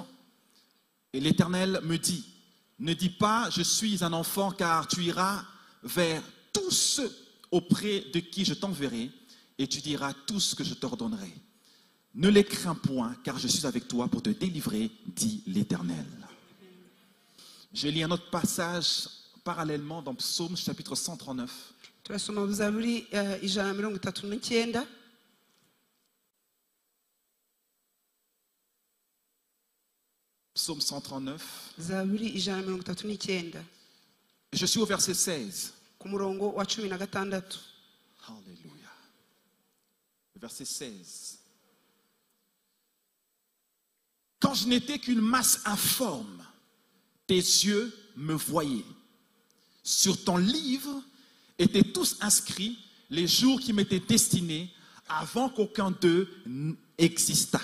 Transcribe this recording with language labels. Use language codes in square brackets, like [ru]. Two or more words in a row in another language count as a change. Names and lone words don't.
[fr] Et l'Éternel me dit, ne dis pas je suis un enfant, car tu iras vers tous ceux auprès de qui je t'enverrai, et tu diras tout ce que je t'ordonnerai. Ne les crains point, car je suis avec toi pour te délivrer, dit l'Éternel. Je lis un autre passage parallèlement dans Psaume chapitre 139. [rw] turasoma Zaburi 139. [fr] Psaume 139. [rw] Zaburi 139. [fr] Je suis au verset 16. [rw] ku murongo wa 16. [fr] Alléluia. Verset 16. Quand je n'étais qu'une masse informe, tes yeux me voyaient. Sur ton livre étaient tous inscrits les jours qui m'étaient destinés avant qu'aucun d'eux n'existât.